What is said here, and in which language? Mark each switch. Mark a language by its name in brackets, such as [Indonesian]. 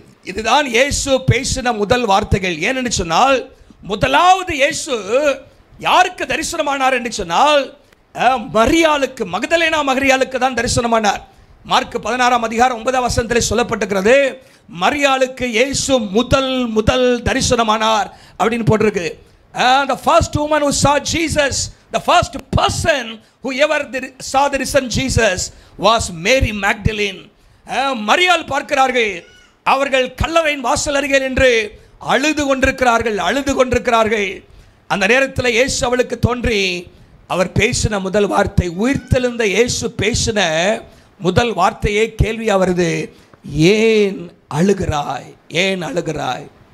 [Tamil] இதுதான் இயேசு பேசின முதல் வார்த்தைகள். ஏன்னு சொன்னால், முதலாவது இயேசு யாருக்கு தரிசனமானார் என்று சொன்னால், மரியாளுக்கு, மகதலேனா மரியாளுக்கு தான் தரிசனமானார். மார்க் 16ஆம் அதிகாரம் 9ஆம் வசனத்தில் சொல்லப்பட்டிருக்கிறது, மரியாளுக்கு இயேசு முதல் தரிசனமானார் அப்படின்னு போட்டிருக்கு. [English] The first woman who saw Jesus, the first person who ever saw the risen Jesus was Mary Magdalene. [Tamil] மரியாள் பார்க்கிறார்கள், அவர்கள் கல்லறையின் வாசல் அருகே என்று அழுது கொண்டிருக்கிறார்கள். அந்த நேரத்தில் இயேசு அவளுக்கு தோன்றி அவர் பேசின முதல் வார்த்தை, உயிர்த்தெழுந்த இயேசு பேசின முதல் வார்த்தையே கேள்வி அவரது, ஏன் அழுகிறாய்?